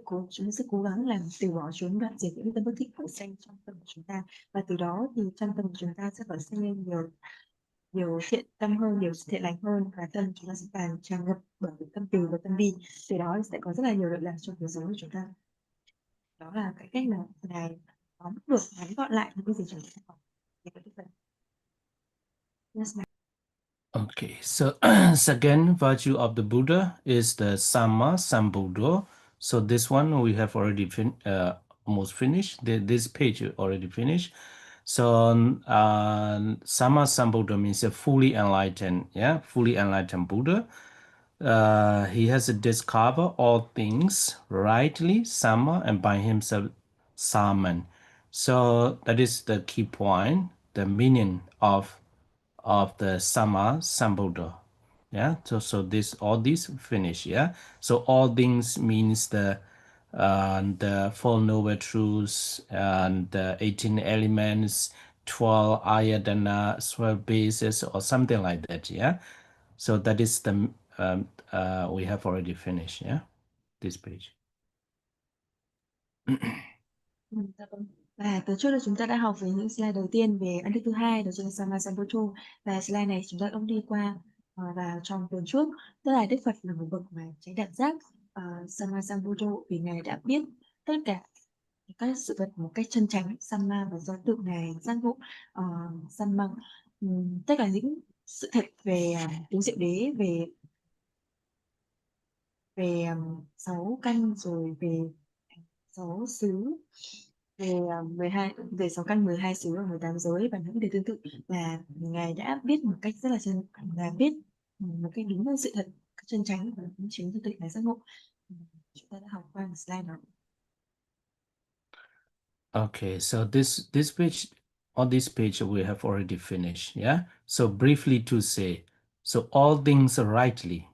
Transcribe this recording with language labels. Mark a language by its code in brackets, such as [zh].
[vi] Chúng ta sẽ cố gắng làm từ bỏ chúng, đoạn diệt những tâm bất thiện khởi sinh trong tâm của chúng ta, và từ đó thì trong tâm của chúng ta sẽ khởi sinh lên nhiều thiện tâm hơn, nhiều thiện lành hơn, và tâm chúng ta sẽ càng tràn ngập bởi tâm từ và tâm bi. Từ đó sẽ có rất là nhiều lợi lạc trong cuộc sống của chúng ta. Đó là cái cách mà ngài tóm được ngắn gọn lại những cái gì chúng ta học. [en] Yes, Okay, so second virtue of the Buddha is the Samma Sambuddha. So this one we have already almost finished. This page already finished. So Samma Sambuddha means a fully enlightened, fully enlightened Buddha. He has discovered all things rightly, Samma, and by himself, Saman. So that is the key point, the meaning of the Samma Sambuddha. Yeah, so this all these finish. Yeah, so all things means the Four Noble Truths and the 18 elements, 12 ayatana, 12 bases, or something like that. Yeah, so that is the we have already finished. Yeah, this page. [vi] Dạ vâng. Và từ trước là chúng ta đã học về những slide đầu tiên về ấn đức thứ hai, đó chính là Samma Sambuddha, và slide này chúng ta cũng đi qua vào trong tuần trước. Tức là Đức Phật là một bậc mà tránh đẳng giác, Samma Sambuddha, vì ngài đã biết tất cả các sự vật một cách chân chánh, Samma, và do tự ngài giác ngộ Samma, tất cả những sự thật về tính diệu đế, về sáu căn, rồi về sáu xứ, về 12 về 6 căn, 12 xứ và 18 giới và những điều tương tự, là ngài đã biết một cách rất là là biết một cách đúng với sự thật, chân chánh, và cũng chính là tự ngài giác ngộ. Chúng ta đã học qua một slide đó. [en] Okay, so this page, on this page we have already finished. Yeah, so briefly to say, so all things rightly.